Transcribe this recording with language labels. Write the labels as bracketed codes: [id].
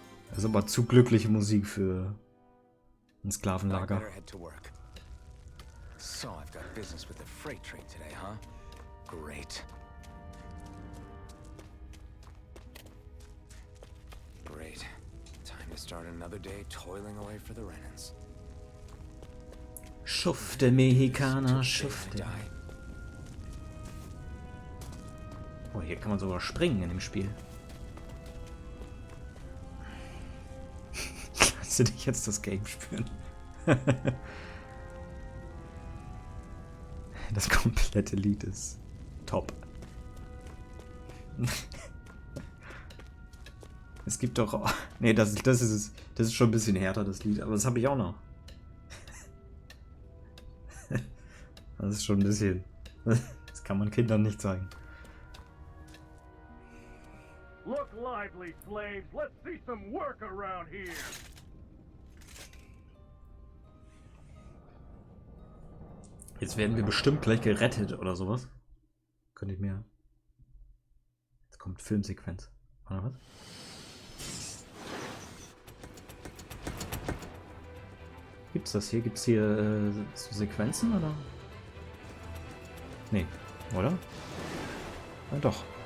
[de] Das ist aber zu glückliche Musik für ein Sklavenlager. [en] So I've got business with the freight trade today, huh? Great. Great. Time to start another day toiling away for the Renans. [de] Schufte, Mexikaner, schufte. Oh, hier kann man sogar springen in dem Spiel. Kannst du dich jetzt das Game spüren? Das komplette Lied ist top. Es gibt doch... Nee, das ist schon ein bisschen härter, das Lied. Aber das habe ich auch noch. Das ist schon ein bisschen... Das kann man Kindern nicht zeigen. [en] Look lively, slaves. Let's see some work around here. [de] Jetzt werden wir bestimmt gleich gerettet oder sowas. Könnte ich mir... Jetzt kommt Filmsequenz. Oder was? Gibt's das hier? Gibt's hier so Sequenzen oder? Nee, oder? Ja, doch.